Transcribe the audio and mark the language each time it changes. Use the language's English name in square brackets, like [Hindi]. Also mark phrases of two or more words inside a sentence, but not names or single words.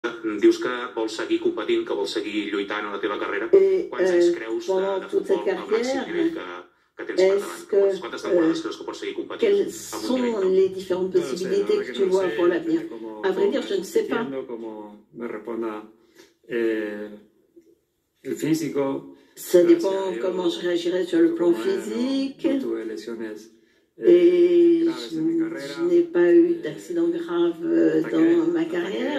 [Catalan] Dius que vols seguir competint, que vols seguir lluitant en la teva carrera. Quants anys creus de futbol al màxim nivell que tens per davant? Quantes temporades creus que pots seguir competint? [French] Quelles sont les différentes possibilités que tu vois pour l'avenir? À vrai dire, je ne sais pas. Ça dépend comment je réagirai sur le plan physique. Et je n'ai pas eu d'accident grave dans ma carrière.